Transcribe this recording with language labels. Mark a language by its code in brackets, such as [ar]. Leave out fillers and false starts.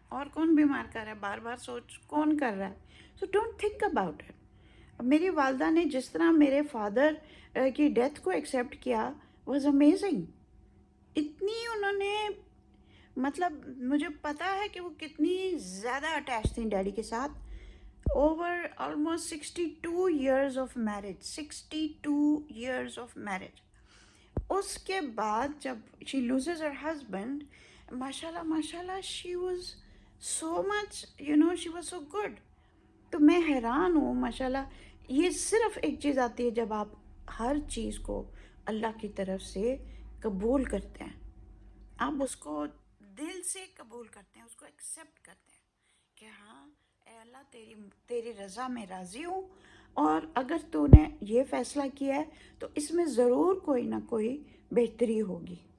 [ur] اور کون بیمار کر رہا ہے, بار بار سوچ کون کر رہا ہے. [en] So don't think about it. [ur] میری والدہ نے جس طرح میرے فادر کی ڈیتھ کو ایکسیپٹ کیا [en] Was amazing. [ur] اتنی انہوں نے, مطلب مجھے پتا ہے کہ وہ کتنی زیادہ اٹیچ تھیں ڈیڈی کے ساتھ. [en] Over almost 62 years of marriage, 62 years of marriage. [ur] اس کے بعد جب [en] she loses her husband, ماشاءاللہ she was so much, she was so good. [ur] تو میں حیران ہوں ماشاءاللہ. یہ صرف ایک چیز آتی ہے جب آپ ہر چیز کو اللہ کی طرف سے قبول کرتے ہیں, آپ اس کو دل سے قبول کرتے ہیں, اس کو ایکسیپٹ کرتے ہیں کہ ہاں اے اللہ تیری رضا میں راضی ہوں، اور اگر تو نے یہ فیصلہ کیا ہے تو اس میں ضرور کوئی نہ کوئی بہتری ہوگی.